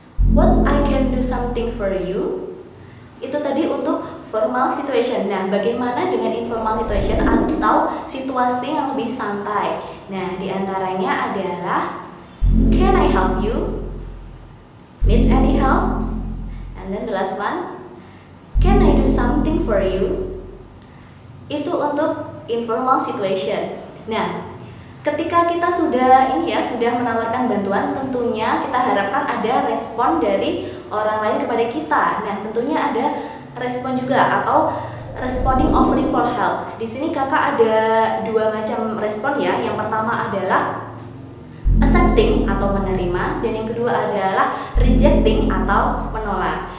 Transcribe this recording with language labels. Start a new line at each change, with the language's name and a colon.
English: What I can do something for you?
Indonesian: Itu tadi untuk formal situation. Nah, bagaimana dengan informal situation atau situasi yang lebih santai? Nah, di antaranya adalah
English: can I help you? Need any help? And then the last one, can I do something for you?
Indonesian: Itu untuk informal situation. Nah, ketika kita sudah sudah menawarkan bantuan, tentunya kita harapkan ada respon dari orang lain kepada kita. Nah, tentunya ada respon juga atau
English: responding offering for help.
Indonesian: Di sini kakak ada dua macam respon ya. Yang pertama adalah accepting atau menerima, dan yang kedua adalah rejecting atau menolak.